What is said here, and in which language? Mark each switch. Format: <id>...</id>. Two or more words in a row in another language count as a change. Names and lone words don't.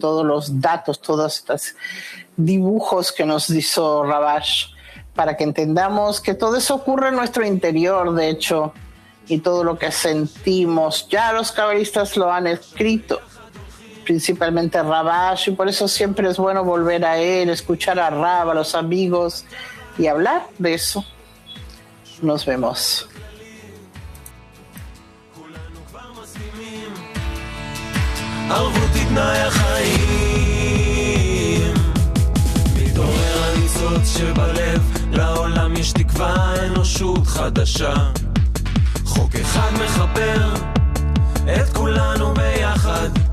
<es>todos los datos, todos estos dibujos que nos hizo Rabash, para que entendamos que todo eso ocurre en nuestro interior, de hecho, y todo lo que sentimos, ya los cabalistas lo han escrito, principalmente Rabash, y por eso siempre es bueno volver a él, escuchar a Rab, a los amigos, y hablar de eso. Nos vemos.</es> <he>ערבות תתנאי החיים מתעורר הניצוץ שבלב לעולם יש תקווה אנושות חדשה חוק אחד מחבר את כולנו ביחד</he>